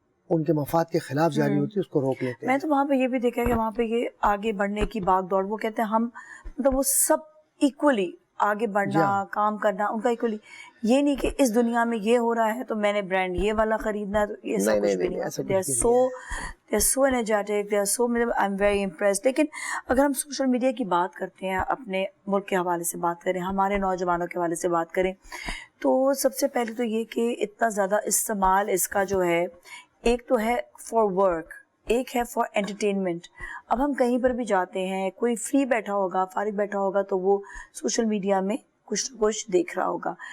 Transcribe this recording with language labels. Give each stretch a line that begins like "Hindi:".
Urdu: ان کے مفاد کے خلاف جاری ہوتی ہے اس کو روک لیتے میں ہیں. تو وہاں پہ یہ بھی دیکھا کہ وہاں پہ یہ آگے بڑھنے کی بھاگ دوڑ، وہ کہتے ہیں ہم مطلب وہ سب ایکولی آگے بڑھنا کام کرنا ان کا ایکولی، یہ نہیں کہ اس دنیا میں یہ ہو رہا ہے تو میں نے برانڈ یہ والا خریدنا ہے، تو یہ سب کچھ بھی نہیں.
English: they are so energetic, they are so I'm very impressed.
Urdu: لیکن اگر ہم سوشل میڈیا کی بات کرتے ہیں، اپنے ملک کے حوالے سے بات کریں، ہمارے نوجوانوں کے حوالے سے بات کریں، تو سب سے پہلے تو یہ کہ اتنا زیادہ استعمال اس کا جو ہے، ایک تو ہے فار ورک، ایک ہے فار انٹرٹینمنٹ. اب ہم کہیں پر بھی جاتے ہیں، کوئی فری بیٹھا ہوگا، فارغ بیٹھا ہوگا، تو وہ سوشل میڈیا میں کچھ نہ کچھ دیکھ رہا ہوگا.